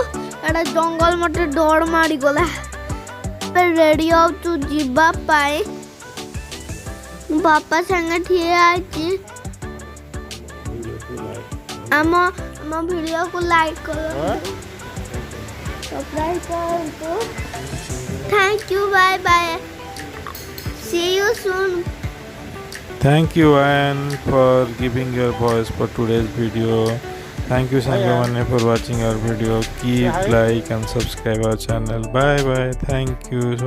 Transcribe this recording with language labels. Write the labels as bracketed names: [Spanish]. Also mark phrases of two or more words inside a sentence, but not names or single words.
[Odia] ଏଟା ଜଙ୍ଗଲ ମତେ ଡର ମାଡ଼ିଗଲା। ରେଡି ହଉଛୁ ଯିବା ପାଇଁ। ବାପା ସାଙ୍ଗେ ଠିଆ ହେଇଛି। ଆମ ଭିଡ଼ିଓକୁ ଲାଇକ୍ କରନ୍ତୁ, ସବସ୍କ୍ରାଇବ୍ କରନ୍ତୁ। [English] Thank you, bye bye. See you soon. Thank you Ayaan for giving your voice for today's video. Thank you Sangamane for watching our video. Keep like and subscribe our channel. Bye bye. Thank you so